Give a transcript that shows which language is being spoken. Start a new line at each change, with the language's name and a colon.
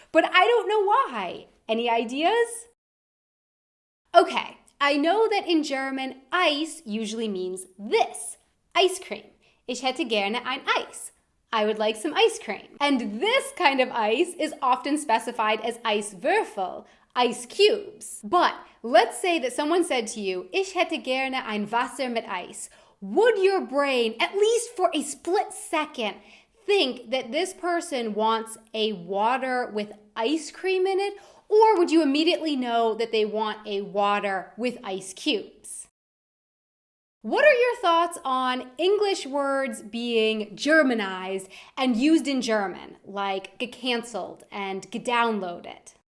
English: But I don't know why. Any ideas? Okay, I know that in German, Eis usually means this, ice cream.
German: Ich hätte gerne ein Eis.
English: I would like some ice cream. And this kind of ice is often specified as Eiswürfel, ice cubes. But let's say that someone said to you,
German: Ich hätte gerne ein Wasser mit Eis.
English: Would your brain, at least for a split second, think that this person wants a water with ice cream in it? Or would you immediately know that they want a water with ice cubes? What are your thoughts on English words being Germanized and used in German, like gecancelled and gedownloaded?